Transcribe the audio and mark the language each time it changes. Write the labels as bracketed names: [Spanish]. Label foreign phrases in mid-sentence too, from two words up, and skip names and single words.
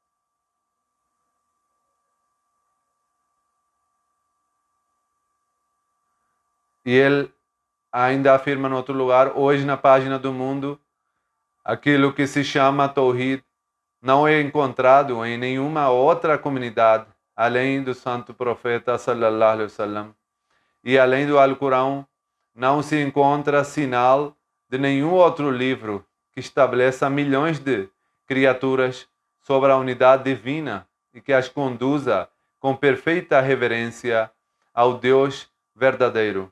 [Portuguese] E ele ainda afirma em outro lugar, hoje na página do mundo, aquilo que se chama Tawhid não é encontrado em nenhuma outra comunidade, além do santo profeta [Arabic] صلى الله عليه وسلم. [Portuguese] E além do Alcorão, não se encontra sinal de nenhum outro livro que estabeleça milhões de criaturas sobre a unidade divina e que as conduza com perfeita reverência ao Deus verdadeiro.